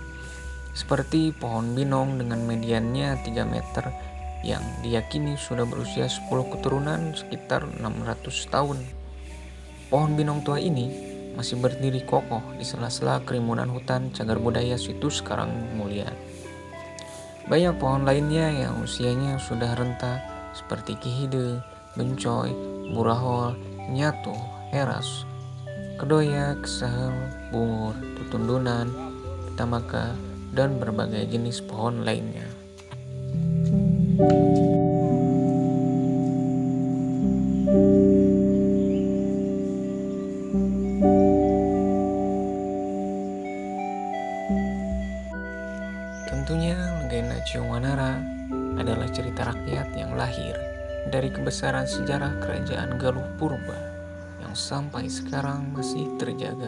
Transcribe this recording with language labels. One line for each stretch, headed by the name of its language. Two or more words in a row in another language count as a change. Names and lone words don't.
Indonesian: Seperti pohon binong dengan mediannya 3 meter yang diyakini sudah berusia 10 keturunan sekitar 600 tahun. Pohon binong tua ini masih berdiri kokoh di sela-sela kerumunan hutan cagar budaya situs Karangmulia. Banyak pohon lainnya yang usianya sudah renta seperti kihide, bencoy, burahol, nyatu, heras, kedoya, kesahel, bungur, tutundunan, tamaka, dan berbagai jenis pohon lainnya. Tentunya legenda Ciung Wanara adalah cerita rakyat yang lahir dari kebesaran sejarah Kerajaan Galuh Purba yang sampai sekarang masih terjaga.